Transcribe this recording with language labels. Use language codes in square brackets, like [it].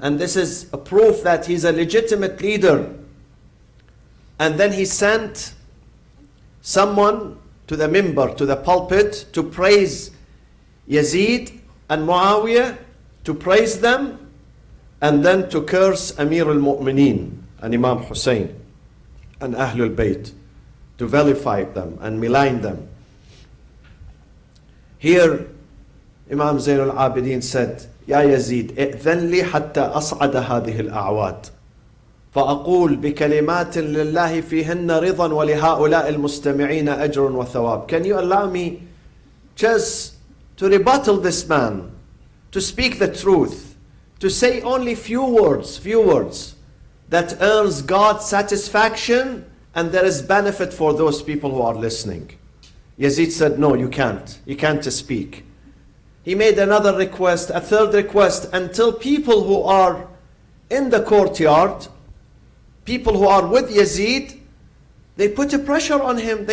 [en] And this is a proof that he's a legitimate leader. And then he sent someone to the minbar, to the pulpit, to praise Yazid and Muawiyah, to praise them, and then to curse Amir al-Mu'mineen and Imam Hussein and Ahlul Bayt, to vilify them and malign them. Here, Imam Zayn al-Abidin said, [ar] يا يزيد ائذن لي حتى أصعد هذه الأعواد فأقول بكلمات لله فيهن رضا ولهؤلاء المستمعين أجر وثواب. [en] Can you allow me just to rebuttal this man, to speak the truth, to say only few words that earns God's satisfaction and there is benefit for those people who are listening? Yazid said, no, you can't speak. He made another request, a third request, until people who are in the courtyard, people who are with Yazid, they put a pressure on him.